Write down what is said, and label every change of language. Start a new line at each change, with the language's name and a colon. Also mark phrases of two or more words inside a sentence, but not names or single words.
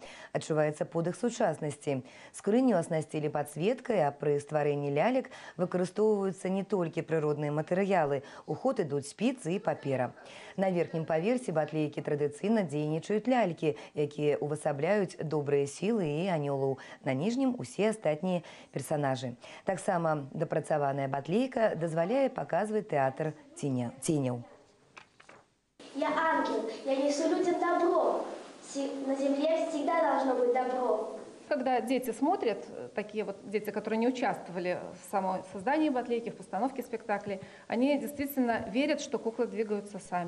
Belarusian: Адчуваецца подых сучаснасці. Скрыню аснасцілі падсветкай, а пры стварэнні лялек выкарыстоўваюцца не толькі прыродныя матэрыялы, у ход ідуць спіцы і папера. На верхнім паверсе батлейкі традыцыйна дзейнічаюць лялькі, якія увасабляюць добрыя сілы і анёлаў. На ніжнім усе астатнія персанажы. Таксама дапрацаваная батлейка дазваляе паказваць тэатр ценяў.
Russian: Я ангел, я несу людям добро. На земле всегда должно быть добро. Когда дети смотрят, такие вот дети, которые не участвовали в самом создании батлейки, в постановке спектаклей, они действительно верят, что куклы двигаются сами.